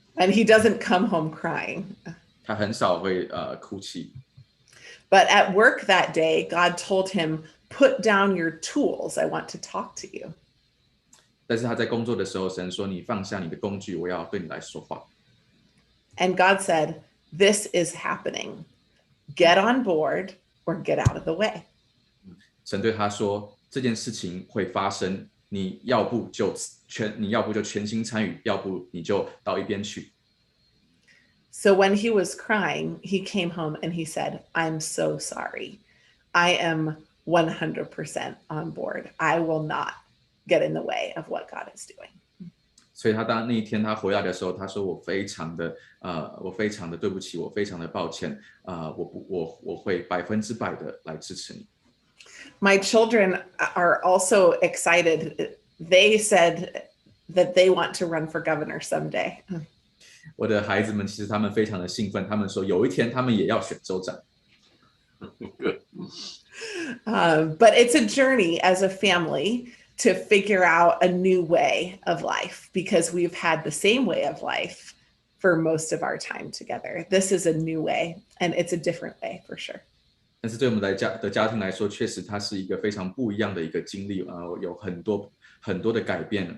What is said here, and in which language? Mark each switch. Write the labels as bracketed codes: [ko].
[en] And he doesn't come home crying. [zh] 他很少会哭泣。 [en] But at work that day, God told him, put down your tools. I want to talk to you. [zh] 但是他在工作的时候，神说：“你放下你的工具，我要对你来说话。” [en] And God said, this is happening. Get on board or get out of the way. [zh] 神对他说：“这件事情会发生，你要不就全心参与，要不你就到一边去。” [en] So when he was crying, he came home and he said, I'm so sorry. I am 100% on board. I will not get in the way of what God is doing. [zh] 所以他当那一天他回来的时候，他说我非常的对不起，我非常的抱歉，我会100%的来支持你。 [en] My children are also excited. They said that they want to run for governor someday. [zh] 我的孩子们其实他们非常的兴奋，他们说有一天他们也要选州长。 [en] But it's a journey as a family to figure out a new way of life because we've had the same way of life for most of our time together. This is a new way and it's a different way for sure. [zh] 但是对我们的家庭来说，确实它是一个非常不一样的一个经历有很多的改变。